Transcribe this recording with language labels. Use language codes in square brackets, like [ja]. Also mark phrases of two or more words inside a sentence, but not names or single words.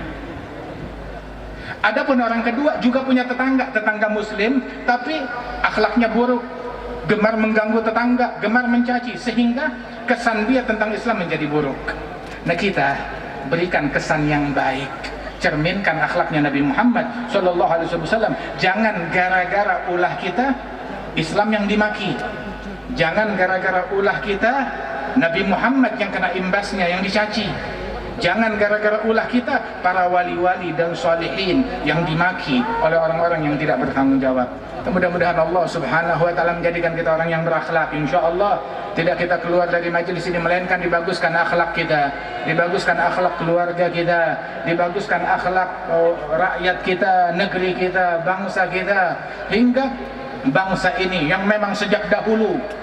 [id] Adapun orang kedua juga punya tetangga muslim, tapi akhlaknya buruk, gemar mengganggu tetangga, gemar mencaci, sehingga kesan dia tentang Islam menjadi buruk. Nah, kita berikan kesan yang baik, cerminkan akhlaknya Nabi Muhammad [ar] sallallahu alaihi wasallam. [id] Jangan gara-gara ulah kita Islam yang dimaki. Jangan gara-gara ulah kita Nabi Muhammad yang kena imbasnya, yang dicaci. Jangan gara-gara ulah kita para wali-wali dan sholihin yang dimaki oleh orang-orang yang tidak bertanggung jawab. Mudah-mudahan Allah [ar] subhanahu wa ta'ala [id] menjadikan kita orang yang berakhlak. [ar] Insya Allah [id] tidak kita keluar dari majelis ini melainkan dibaguskan akhlak kita, dibaguskan akhlak keluarga kita, dibaguskan akhlak rakyat kita, negeri kita, bangsa kita, hingga bangsa ini yang memang sejak dahulu